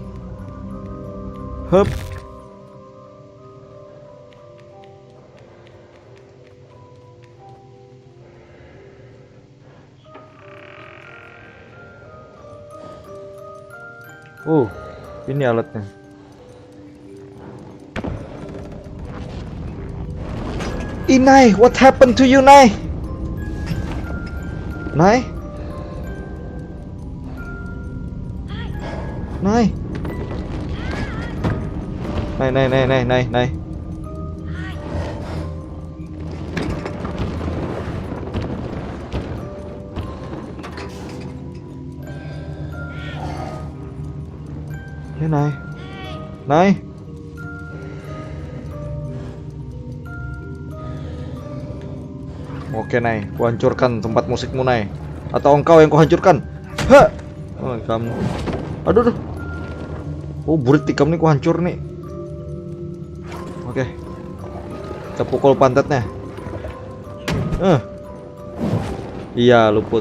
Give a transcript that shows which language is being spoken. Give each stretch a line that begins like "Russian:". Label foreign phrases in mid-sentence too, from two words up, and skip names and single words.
Indonesian: Hup. Ini alatnya. Inai,
English: what happened to you,
Indonesian: Nai? Nai? Nai? Nai. Ya, Nai. Oke, Nai, kuhancurkan tempat musikmu, Nai. Atau engkau yang kuhancurkan? Ha! Oh, kamu. Aduh. Oh, burit tikam nih kuhancur nih. Oke. Kita pukul pantatnya. Iya, luput.